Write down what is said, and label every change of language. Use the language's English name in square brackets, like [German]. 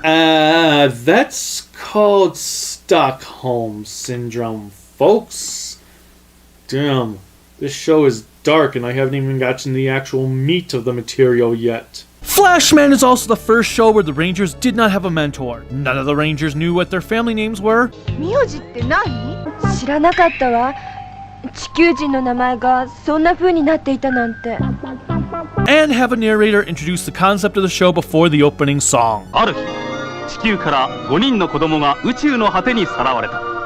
[English] That's called Stockholm Syndrome, folks. Damn, this show is dark and I haven't even gotten the actual meat of the material yet. Flashman is also the first show where the Rangers did not have a mentor. None of the Rangers knew what their family names were. [Japanese] 名字って何？知らなかったわ。地球人の名前がそんな風になっていたなんて。 [English] And have a narrator introduce the concept of the show before the opening song. [Japanese] ある日、地球から5人の子供が宇宙の果てにさらわれた。